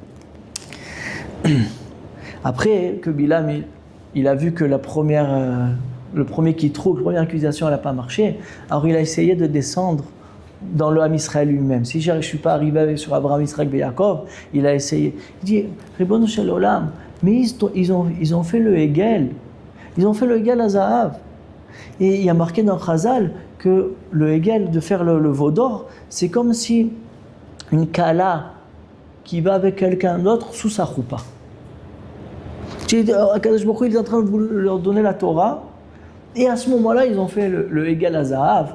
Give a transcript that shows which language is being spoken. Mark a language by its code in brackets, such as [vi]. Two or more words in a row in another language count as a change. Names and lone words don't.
[fr] Après que Bilam, il a vu que le premier qui trouve, la première accusation, elle n'a pas marché, alors il a essayé de descendre dans le [he] עם ישראל [fr] lui-même. Si je ne suis pas arrivé sur Abraham, Yitzhak et Yaakov, il a essayé. Il dit, [he] רבונו של עולם, [fr] mais ils ont fait le Hegel. Ils ont fait le [he] עגל הזהב. [fr] Et il y a marqué dans Chazal que le Hegel, de faire le veau d'or, c'est comme si une kala qui va avec quelqu'un d'autre sous sa choupa. [he] הקדוש ברוך הוא, [fr] il est en train de leur donner la Torah, et à ce moment-là, ils ont fait le Hegel à Zahav.